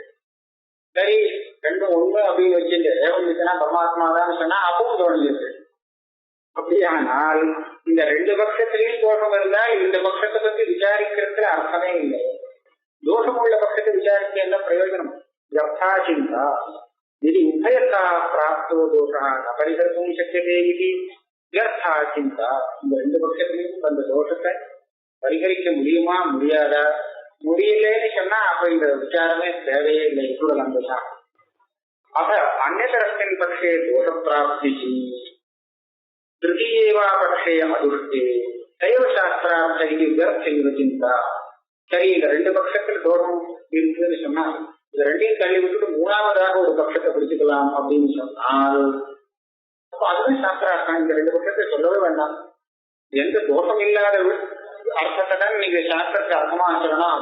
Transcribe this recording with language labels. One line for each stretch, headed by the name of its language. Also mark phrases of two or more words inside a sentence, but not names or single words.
Tamil: சரி ரெண்டும் ஒண்ணு அப்படின்னு வச்சுட்டு ஏகம் வித்துனா பரமாத்மா தான் சொன்னா அப்பவும் தோணுது. அப்படியானால் இந்த ரெண்டு பட்சத்திலையும் தோஷம் இருந்தால் இந்த பட்சத்தை பத்தி விசாரிக்கிறதுல அர்த்தமே இல்லை. தோஷம் உள்ள பட்சத்தை விசாரிக்க என்ன பிரயோஜனம்?
Sanskrit: व्यर्था चिन्ता यदि उभयथा प्राप्तो दोषः न परिहर्तुं शक्यते इति व्यर्था चिंता.
Tamil: இந்த ரெண்டு பட்சத்திலையும் அந்த தோஷத்தை பரிகரிக்க முடியுமா முடியாதா? முடியலன்னு சொன்னா அப்ப இந்த விசாரமே தேவையே இல்லை. சொல்லலாம் தான்.
Sanskrit: अथ अन्यतरस्मिन् पक्षे दोषप्राप्तिः तृतीयेवा पक्षे अदुष्टे तैव शास्त्रार्थ इति व्यर्थैव चिंता.
Tamil: சரி இந்த ரெண்டு பட்சத்தில் தோஷம் இருக்குன்னு சொன்னா இந்த ரெண்டையும் தள்ளி விட்டுட்டு மூணாவதாக ஒரு பட்சத்தை பிடிச்சுக்கலாம் அப்படின்னு சொன்னால் அப்ப அதுதான் சாஸ்திரார்த்தம். இந்த ரெண்டு பட்சத்தை சொல்லவே வேண்டாம். எந்த தோஷம் இல்லாத அர்த்தத்தை தான் நீங்க சாஸ்திரத்துக்கு அர்த்தமா சொல்லணும்.